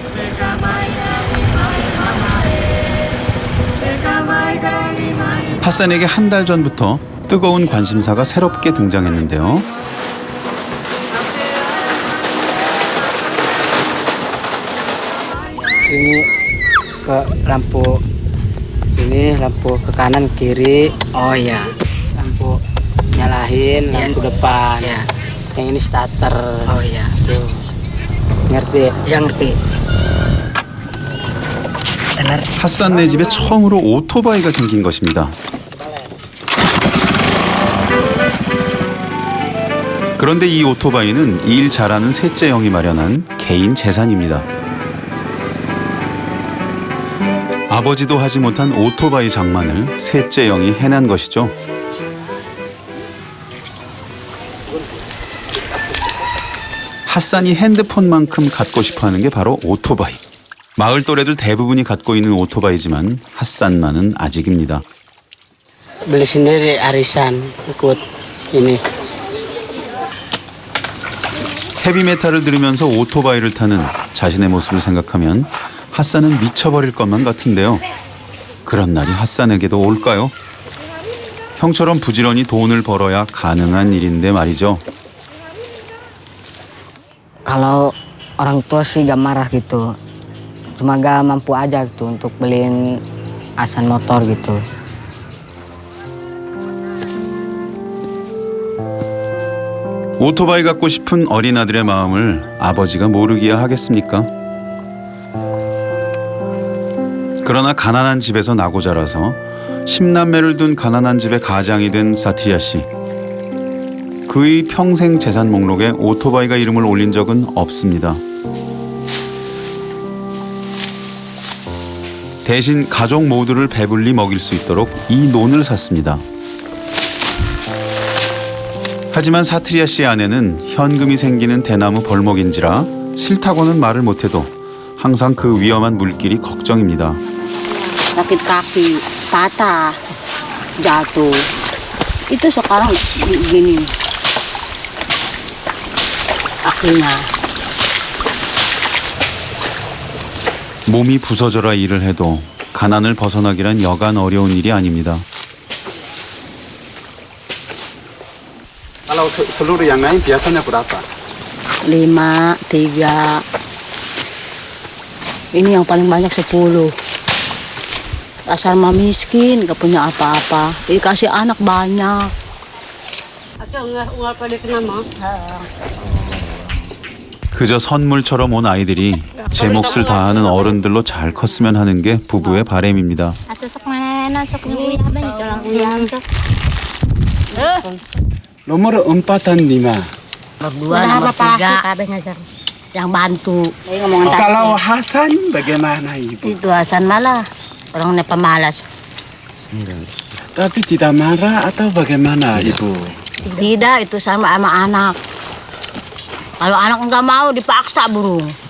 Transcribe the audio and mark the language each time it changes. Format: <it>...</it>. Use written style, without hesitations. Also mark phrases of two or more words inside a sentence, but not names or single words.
<ko>핫산에게 한 달 전부터 뜨거운 관심사가 새롭게 등장했는데요.</ko> <id>Ini ke lampu ini lampu ke kanan kiri. Oh ya, Lampu nyalahin, Iya. lampu depan. ya, Yang ini starter. oh ya, Tuh. Ngerti? yang ngerti. Benar.</id> <ko>핫산네 집에 처음으로 오토바이가 생긴 것입니다. 그런데 이 오토바이는 일 잘하는 셋째 형이 마련한 개인 재산입니다. 아버지도 하지 못한 오토바이 장만을 셋째 형이 해낸 것이죠. 핫산이 핸드폰만큼 갖고 싶어하는 게 바로 오토바이. 마을 또래들 대부분이 갖고 있는 오토바이지만 핫산만은 아직입니다.</ko> <id>Beli sendiri arisan ikut ini.</id> <ko>헤비메탈을 들으면서 오토바이를 타는 자신의 모습을 생각하면 핫산은 미쳐버릴 것만 같은데요. 그런 날이 핫산에게도 올까요? 형처럼 부지런히 돈을 벌어야 가능한 일인데 말이죠.</ko> <id>Kalau orang tua sih gak marah gitu, cuma gak mampu aja gitu untuk beliin Hasan motor gitu.</id> <ko>오토바이 갖고 싶은 어린 아들의 마음을 아버지가 모르기야 하겠습니까? 그러나 가난한 집에서 나고 자라서 10남매를 둔 가난한 집의 가장이 된 사트리아 씨. 그의 평생 재산 목록에 오토바이가 이름을 올린 적은 없습니다. 대신 가족 모두를 배불리 먹일 수 있도록 이 논을 샀습니다. 하지만 사트리아 씨의 아내는 현금이 생기는 대나무 벌목인지라 싫다고는 말을 못해도 항상 그 위험한 물길이 걱정입니다.</ko> <id>sakit kaki, patah, jatuh. Itu sekarang gini kakinya.</id> <ko>몸이 부서져라 일을 해도 가난을 벗어나기란 여간 어려운 일이 아닙니다.</ko> <id>Kalau seluruh yang lain biasanya berapa? 5, 3. Ini yang paling banyak 10. Dasar mah miskin, gak punya apa-apa. Dikasih anak banyak.</id> <ko>그저 선물처럼 온 아이들이 제 몫을 다하는 어른들로 잘 컸으면 하는 게 부부의 바람입니다.</ko> <id>Nomor 4 dan 5. Berdua nomor 3. Yang bantu. Kalau Hasan bagaimana ibu? Itu Hasan malah orangnya pemalas. Tapi tidak marah atau bagaimana ibu? Tidak, itu sama anak. Kalau anak nggak mau dipaksa burung.</id>